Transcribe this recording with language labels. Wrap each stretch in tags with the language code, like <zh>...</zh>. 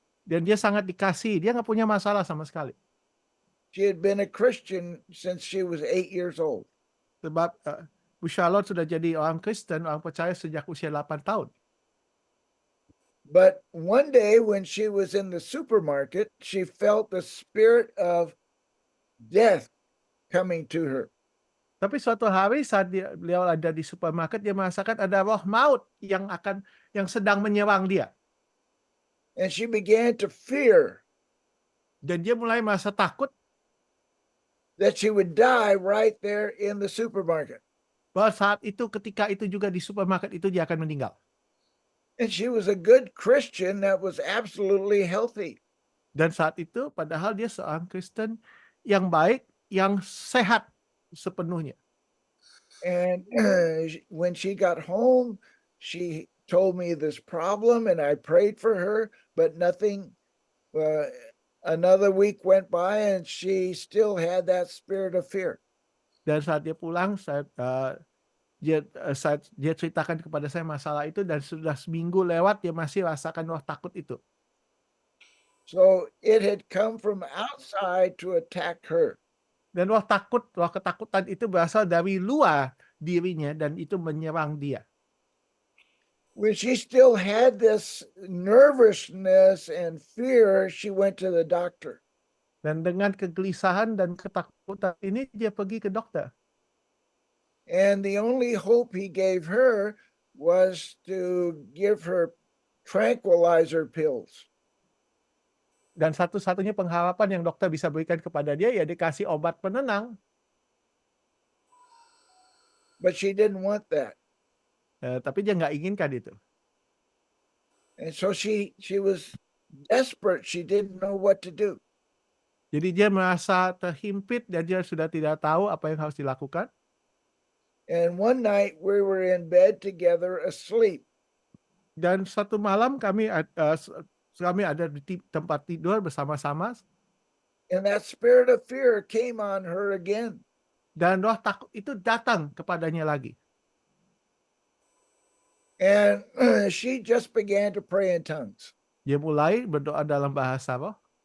<id>dan dia sangat dikasihi, dia nggak punya masalah sama sekali.</id> <en>She had been a Christian since she was 8 years old.</en> <id>Sebab Bu Charlotte sudah jadi orang Kristen, orang percaya sejak usia 8 tahun.</id> <en>But one day when she was in the supermarket, she felt the spirit of death coming to her.</en> <id>Tapi suatu hari saat beliau ada di supermarket, dia merasakan ada roh maut yang sedang menyerang dia.</id> <en>And she began to fear</en> <id>Dan dia mulai merasa takut</id> <en>that she would die right there in the supermarket.</en> <id>bahwa saat itu, ketika itu juga di supermarket itu dia akan meninggal.</id> <en>And she was a good Christian that was absolutely healthy.</en> <id>Dan saat itu, padahal dia seorang Kristen yang baik, yang sehat sepenuhnya.</id> <en>And when she got home, she told me this problem, and I prayed for her, but nothing another week went by and she still had that spirit of fear.</en> <id>Dan saat dia pulang, dia ceritakan kepada saya masalah itu, dan sudah seminggu lewat dia masih rasakan roh takut itu.</id> <en>So it had come from outside to attack her.</en> <id>Dan roh ketakutan itu berasal dari luar dirinya dan itu menyerang dia.</id> <en>When she still had this nervousness and fear, she went to the doctor.</en> <id>Dan dengan kegelisahan dan ketakutan ini dia pergi ke dokter.</id> <en>And the only hope he gave her was to give her tranquilizer pills.</en> <id>Dan satu-satunya pengharapan yang dokter bisa berikan kepada dia ya dikasih obat penenang.</id> <en>But she didn't want that.</en> <id>Tapi dia nggak inginkan itu.</id> <en>And so she was desperate. She didn't know what to do.</en> <id>Jadi dia merasa terhimpit dan dia sudah tidak tahu apa yang harus dilakukan.</id> <en>And one night we were in bed together asleep.</en> <id>Dan satu malam kami ada di tempat tidur bersama-sama.</id> <en>And that spirit of fear came on her again.</en> <id>Dan roh takut itu datang kepadanya lagi.</id> <en>And she just began to pray in tongues.</en> <id>Dia mulai berdoa dalam bahasa roh.</id>